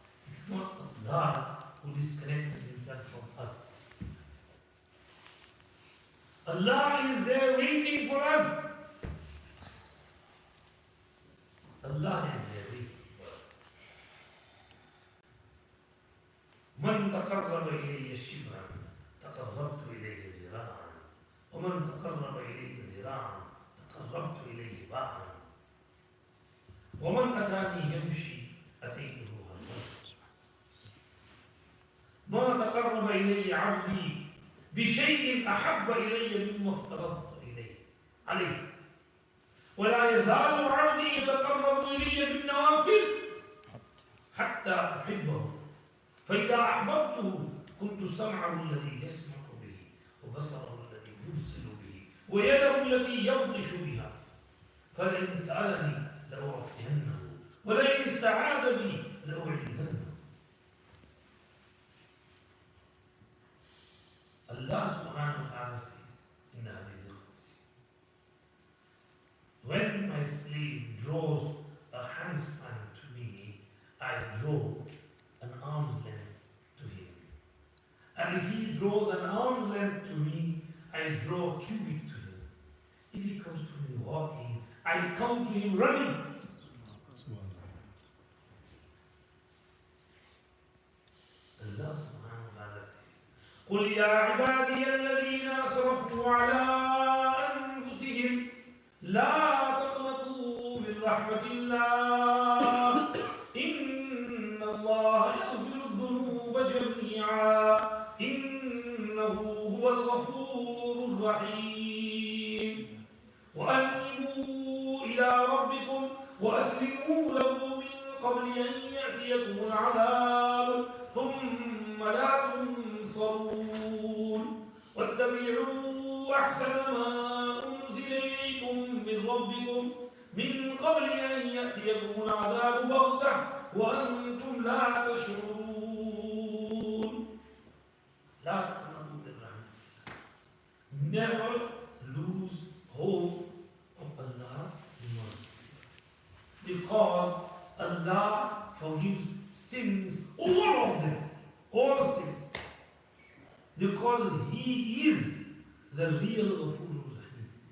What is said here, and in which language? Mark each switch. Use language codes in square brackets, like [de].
[en] It's not Allah who disconnected himself from us. Allah is there waiting for us. Allah is there waiting for us. [ar] من تقرب إلي شبرا تقربت إليه ذراعا ومن تقرب إلي ذراعا تقربت إليه باعا ومن أتاني يمشي أتيته هرولة. ما تقرب إلي عبدي بشيء أحب إلي مما افترضت عليه ولا يزال عبدي يتقرب إلي بالنوافل حتى أحبه فإذا أحببته كنت سمعه الذي يسمع به وبصره الذي يبصر به ويده التي يبطش بها فلئن سألني لأعطينه ولئن استعاذ بي لأعيذنه. [en] Allah subhanahu wa ta'ala says in the hadith, when my slave draws a handspan to me, I draw an arm's length to him. And if he draws an arm's length to me, I draw a cubit to him. If he comes to me walking, I come to him running. Allah subhanahu wa ta'ala says, [ar] قل يا عبادي الذين أسرفوا على أنفسهم لا تقنطوا من رحمة الله إن الله يغفر الذنوب جميعا إنه هو الغفور الرحيم وأنيبوا إلى ربكم وأسلموا له من قبل أن يأتيكم العذاب ثم لا تنصرون واتبعوا أحسن ما أنزل إليكم من ربكم من قبل أن يأتيكم العذاب بغتة وأنتم لا تشعرون. لا تقنطوا من رحمة. [en] Never lose hope of Allah's mercy, because Allah forgives sins, all of them, all sins, because He is the real Ghafur Rahim.